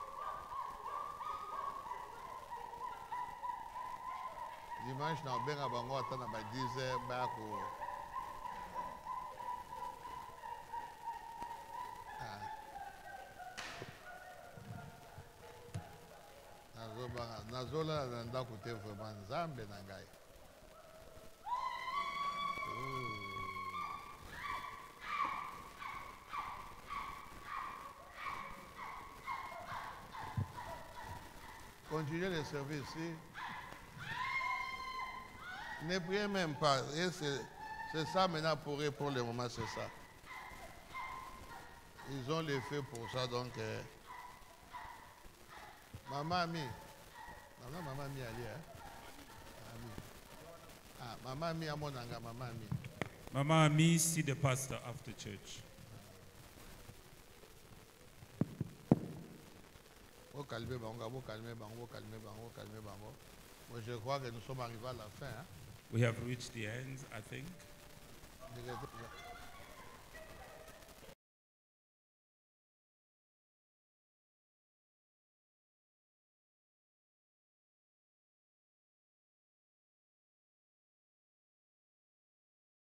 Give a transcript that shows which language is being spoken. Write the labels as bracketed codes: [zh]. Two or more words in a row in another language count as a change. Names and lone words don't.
[ln] Dimanche na benga bango ata na ba 10h ba ko. Nazola na ndako te vraiment Nzambe na ngai. [fr] Continuez les services ici. Ne priez même pas. Et c'est ça maintenant pour eux, pour le moment, c'est ça. Ils ont les faits pour ça, donc. Maman Ami. Non, Maman Ami, allez, hein. Ah, Maman Ami, à mon anga, Maman Ami. [en] Mama Ami, see the pastor after church. [fr] Vous calmez, vous calmez, vous calmez, vous calmez. Moi, je crois que nous sommes arrivés à la fin. Hein? [en] We have reached the end, I think. [fr] Si